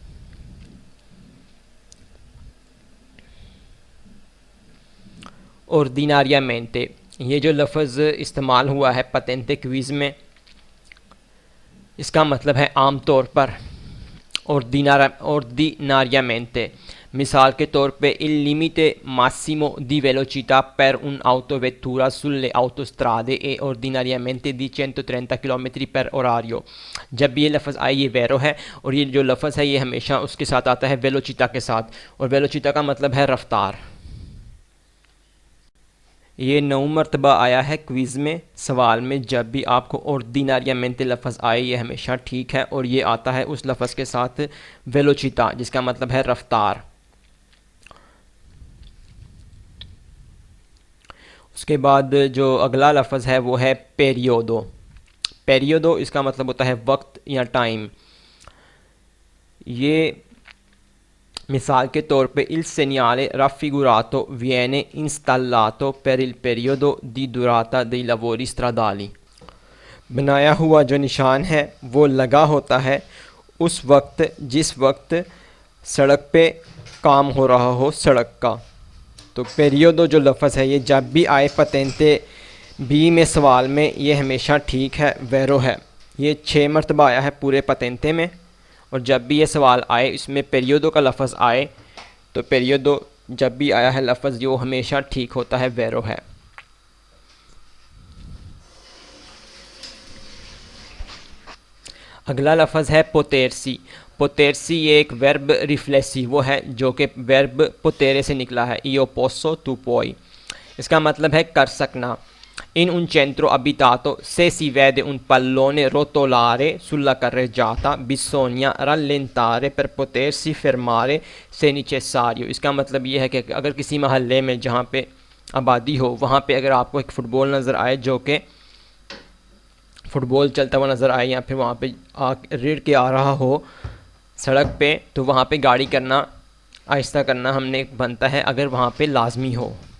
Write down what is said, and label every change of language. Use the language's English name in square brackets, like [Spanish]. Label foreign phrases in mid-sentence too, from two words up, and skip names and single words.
[Urdu] آرڈیناریامینتے، یہ جو لفظ استعمال ہوا ہے پتینتے کوئز میں اس کا مطلب ہے عام طور پر. [Italian] ऑर्डिनारियामेंटे [Urdu] مثال کے طور پے [Italian] il limite massimo di velocità per un'autovettura sulle autostrade è ordinariamente di 130 km per orario। [Urdu] جب بھی یہ لفظ آئے یہ ویرو ہے اور یہ جو لفظ ہے یہ ہمیشہ اس کے ساتھ آتا ہے ویلوچیتا کے ساتھ، اور ویلوچیتا کا مطلب ہے رفتار. یہ 9 مرتبہ آیا ہے کوئز میں سوال میں. جب بھی آپ کو آرڈیناریامینتے لفظ آئے یہ ہمیشہ ٹھیک ہے اور یہ آتا ہے اس لفظ کے ساتھ ویلوچیتا جس کا مطلب ہے رفتار. اس کے بعد جو اگلا لفظ ہے وہ ہے پیریوڈو. پیریوڈو اس کا مطلب ہوتا ہے وقت یا ٹائم. یہ مثال کے طور پے [Italian] il segnale raffigurato viene installato per il periodo di durata dei lavori stradali। [Urdu] بنایا ہوا جو نشان ہے وہ لگا ہوتا ہے اس وقت جس وقت سڑک پے کام ہو رہا ہو سڑک کا. تو پیریوڈو جو لفظ ہے یہ جب بھی آئے پتینتے بی میں سوال میں یہ ہمیشہ ٹھیک ہے، ویرو ہے. یہ 6 مرتبہ آیا ہے پورے پتینتے میں اور جب بھی یہ سوال آئے اس میں پیریوڈو کا لفظ آئے تو پیریوڈو جب بھی آیا ہے لفظ جو ہمیشہ ٹھیک ہوتا ہے، ویرو ہے. اگلا لفظ ہے پوتیرسی. پوتیرسی یہ ایک ورب ریفلیسیوو ہے جو کہ ورب پوتیرے سے نکلا ہے, [Italian] io posso tu puoi। [Urdu] اس کا مطلب ہے کر سکنا. [Italian] In un centro abitato se si vede un pallone rotolare sulla carreggiata bisogna rallentare per potersi fermare se necessario। [Urdu] اس کا مطلب یہ ہے کہ اگر کسی محلے میں جہاں پے آبادی ہو وہاں پے اگر آپ کو ایک فٹبال نظر آئے جو کہ فٹبال چلتا ہوا نظر آئے یا پھر وہاں پے ریڈ کے آ رہا ہو سڑک پے، تو وہاں پے گاڑی کرنا آہستہ کرنا ہمنے بنتا ہے اگر وہاں پے لازمی ہو.